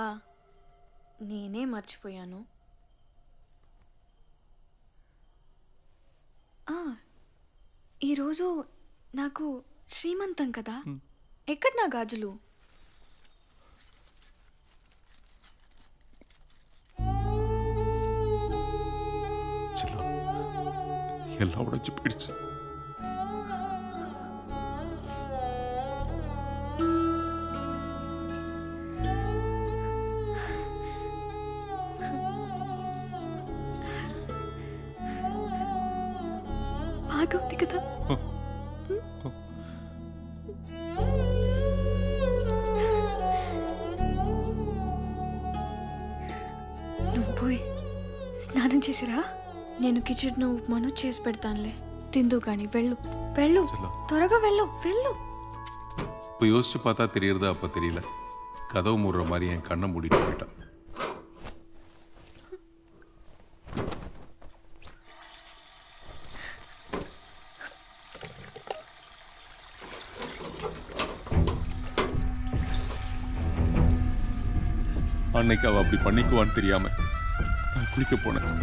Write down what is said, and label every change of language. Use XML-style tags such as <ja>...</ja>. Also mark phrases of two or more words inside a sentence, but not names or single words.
<te>నేనే మర్చిపోయాను. ఈరోజు నాకు శ్రీమంతం కదా. ఎక్కడ నా గాజులు?</te> <ta>எல்லாம் உடைச்சு போயிடுச்சு.</ta> <te>ఆగవుంది కదా. నువ్వు పోయి స్నానం చేసిరా. నేను కిచెన్ ఉప్మాను చేసి పెడతానులే, తిందు కానీ. వెళ్ళు వెళ్ళు, త్వరగా వెళ్ళు వెళ్ళు.</te> <ta>இப்போ யோசிச்சு பார்த்தா தெரியறதா? அப்போ தெரியல. கதவு மூடுற மாதிரி என் கண்ணை மூடிட்டு போயிட்டான். அன்னைக்கு அவ அப்படி பண்ணிக்குவான்னு தெரியாம நான் குளிக்க போனேன்.</ta>